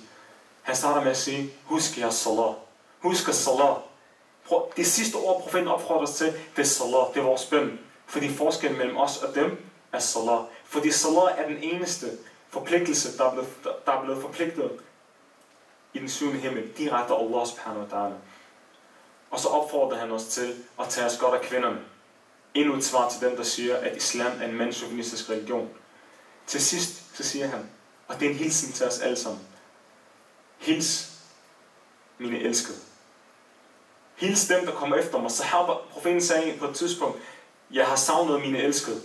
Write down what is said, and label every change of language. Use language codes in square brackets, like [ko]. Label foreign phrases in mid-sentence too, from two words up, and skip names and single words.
[da] Han starter med at sige, husk jeres salat. Husk salat. Det sidste ord, profeten opfordrer os til, det er salat, det er vores bøn. Fordi forskellen mellem os og dem er salat. Fordi salat er den eneste forpligtelse, der er blevet forpligtet i den syvende himmel, direkte af [ar] الله سبحانه وتعالى. [da] Og så opfordrer han os til at tage os godt af kvinderne. Endnu et svar til dem, der siger, at islam er en mandschauvinistisk religion. Til sidst, så siger han, og det er en hilsen til os alle sammen. Hils mine elskede. Hils dem, der kommer efter mig. Sahaba, profeten sagde på et tidspunkt, jeg har savnet mine elskede.